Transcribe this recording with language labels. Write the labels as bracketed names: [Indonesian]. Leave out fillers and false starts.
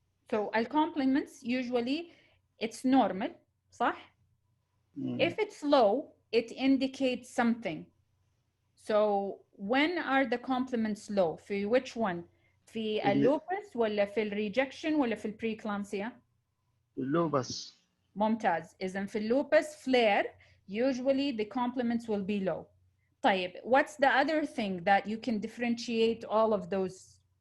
[English] So complements usually it's normal, صح? If it's low, it indicates something. So when are the complements low? في which one? [Arabic] في اللوبس ولا في الريجكشن ولا في البريكلامسيا؟ اللوبس. ممتاز. إذن في اللوبس [English] flare, usually the complements will be low. طيب, what's the other thing that you can differentiate all of those?